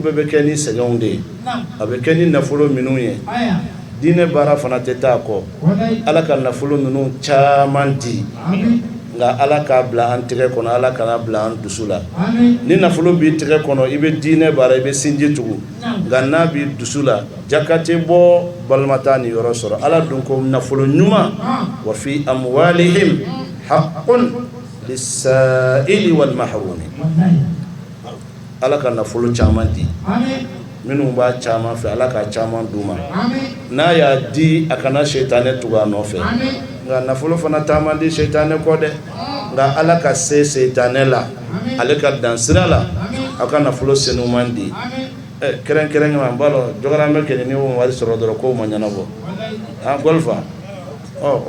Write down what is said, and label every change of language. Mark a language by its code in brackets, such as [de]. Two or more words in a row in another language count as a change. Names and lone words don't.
[bm] bɛɛ bɛ kɛ ni sɛgɛnw de ye a bɛ kɛ ni nafolo minnu ye diinɛ baara fana tɛ taa kɔ ala ka nafolo ninnu caman di nka ala k'a bila an tɛgɛ kɔnɔ ala kana bila an dusu la ni nafolo b'i tɛgɛ kɔnɔ i bɛ diinɛ baara i bɛ sinji tugu nka n'a b'i dusu la jaka tɛ bɔ balima t'a ni yɔrɔ sɔrɔ ala dun ko nafolo ɲuman [ar] وَفِي أَمْوَالِهِمْ حَقٌّ لِلسَّائِلِ وَالْمَحْرُومِ [bm] ala ka nafolo caman di minnu b'a caman fɛ ala ka caman d'u ma n'a y'a di a kana seitanɛ tugu a nɔfɛ nka nafolo fana taama di seitanɛ kɔ dɛ nka ala ka se seitanɛ la ale ka dan sira la a ka nafolo senuman di kɛrɛnkɛrɛnnyaman n b'a dɔn Jɔkɔranmɛ kɛni ni o wari sɔrɔ dɔrɔn kow ma ɲɛnabɔ Golfa o